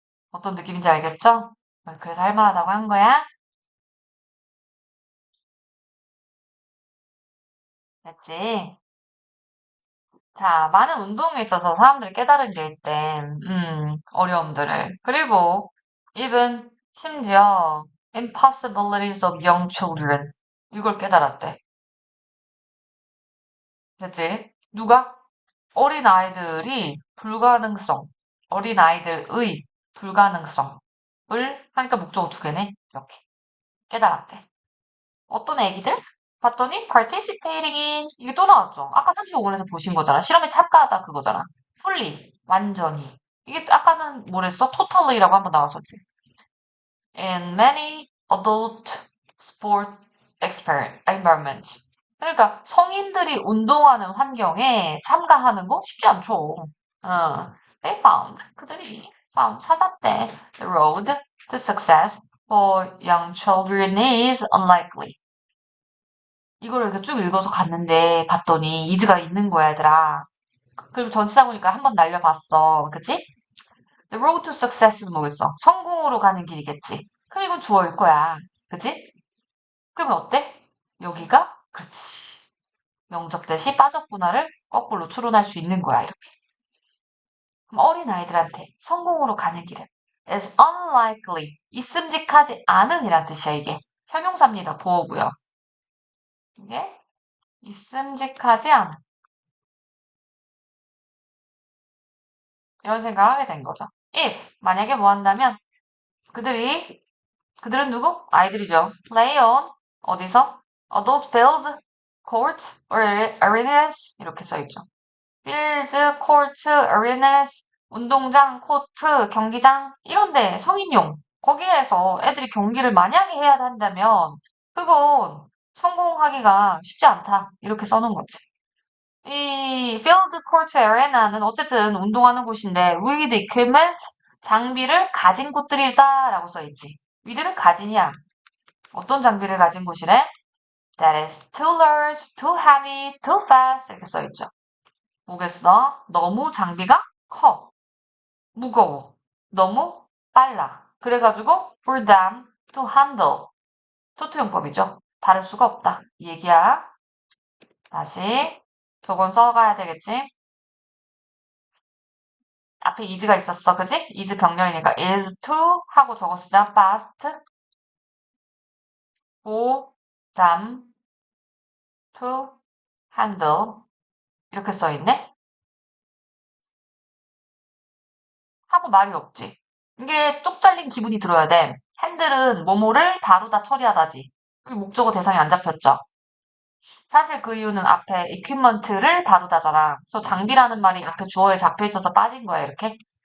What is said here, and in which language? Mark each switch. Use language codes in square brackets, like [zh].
[ko] 어떤 느낌인지 알겠죠? 그래서 할 만하다고 한 거야. 됐지? 자, 많은 운동에 있어서 사람들이 깨달은 게 있대. 어려움들을. 그리고, [en] even, [ko] 심지어, [en] impossibilities of young children. [ko] 이걸 깨달았대. 됐지? 누가? 어린아이들이 불가능성, 어린아이들의 불가능성을 하니까 목적어 두 개네. 이렇게 깨달았대. 어떤 애기들? 봤더니 participating in 이게 또 나왔죠. 아까 35번에서 보신 거잖아. 실험에 참가하다 그거잖아. fully 완전히. 이게 아까는 뭐랬어? totally라고 한번 나왔었지. [en] In many adult sport environments. [ko] 그러니까 성인들이 운동하는 환경에 참가하는 거 쉽지 않죠. [en] They found [ko] 그들이 [en] found [ko] 찾았대. [en] The road to success for young children is unlikely. [ko] 이거를 이렇게 쭉 읽어서 갔는데 봤더니 이즈가 있는 거야, 얘들아. 그리고 전치사 보니까 한번 날려봤어. 그치? [en] The road to success는 뭐겠어? [ko] 성공으로 가는 길이겠지. 그럼 이건 주어일 거야. 그치? 그러면 어때? 여기가 그렇지. 명접 대시 빠졌구나를 거꾸로 추론할 수 있는 거야, 이렇게. 그럼 어린아이들한테 성공으로 가는 길은 [en] is unlikely. [ko] 있음직하지 않은 이란 뜻이야, 이게. 형용사입니다, 보호구요. 이게 있음직하지 않은. 이런 생각을 하게 된 거죠. If, 만약에 뭐 한다면, 그들은 누구? 아이들이죠. [en] Play on, [ko] 어디서? [en] Adult fields, courts, or arenas, [ko] 이렇게 써있죠. fields, courts, arenas, 운동장, 코트, 경기장, 이런데 성인용. 거기에서 애들이 경기를 만약에 해야 한다면, 그건 성공하기가 쉽지 않다. 이렇게 써놓은 거지. 이 field court arena는 어쨌든 운동하는 곳인데 [en] with equipment [ko] 장비를 가진 곳들이다라고 써 있지. with는 가진이야. 어떤 장비를 가진 곳이래? [en] That is too large, too heavy, too fast [ko] 이렇게 써 있죠. 뭐겠어? 너무 장비가 커, 무거워, 너무 빨라. 그래가지고 [en] for them to handle [ko] 투투용법이죠. 다를 수가 없다. 이 얘기야. 다시 조건 써가야 되겠지? 앞에 is가 있었어, 그지? is 병렬이니까 is to 하고 저거 쓰자. [en] fast for them to handle [ko] 이렇게 써있네? 하고 말이 없지. 이게 뚝 잘린 기분이 들어야 돼. 핸들은 뭐뭐를 다루다 처리하다지. 여기 목적어 대상이 안 잡혔죠. 사실 그 이유는 앞에 equipment를 다루다잖아. 그래서 장비라는 말이 앞에 주어에 잡혀 있어서 빠진 거야, 이렇게.